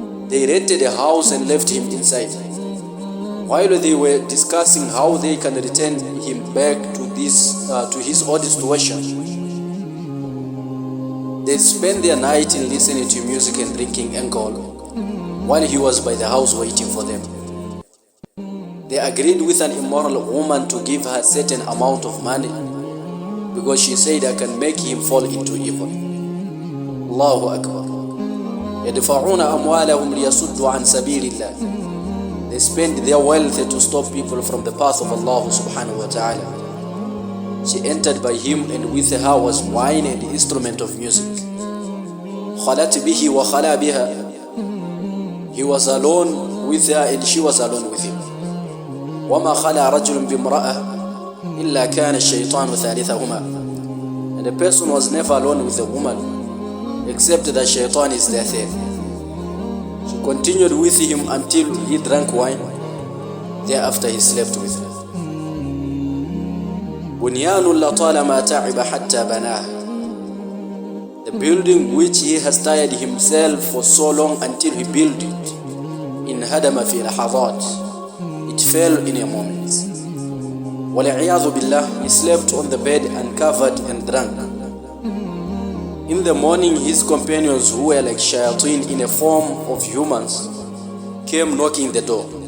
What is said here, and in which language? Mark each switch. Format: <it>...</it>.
<en>They rented a house and left him inside. While they were discussing how they can return him back to his old situation, they spent their night in listening to music and drinking alcohol while he was by the house waiting for them. They agreed with an immoral woman to give her a certain amount of money because she said, I can make him fall into evil.</en> <ar>Allahu Akbar. يدفعون أموالهم ليصدوا عن سبيل الله.</ar> <en>They spend their wealth to stop people from the path of Allah subhanahu wa ta'ala. She entered by him, and with her was wine and instrument of music.</en> <ar>خلت به وخلا بها.</ar> <en>He was alone with her and she was alone with him.</en> <ar>وما خلا رجل بامرأة إلا كان الشيطان ثالثهما.</ar> <en>And a person was never alone with a woman except that shaitan is their third. She continued with him until he drank wine. Thereafter he slept with her.</en> <ar>بنيان لطالما تعب حتى بناه.</ar> <en>The building which he has tired himself for so long until he built it.</en> <ar>انهدم في لحظات.</ar> <en>It fell in a moment.</en> <ar>وَلِعِيَاذُ بِاللَّهِ.</ar> <en>He slept on the bed uncovered and drank. In the morning, his companions, who were like shayateen in a form of humans, came knocking the door.</en>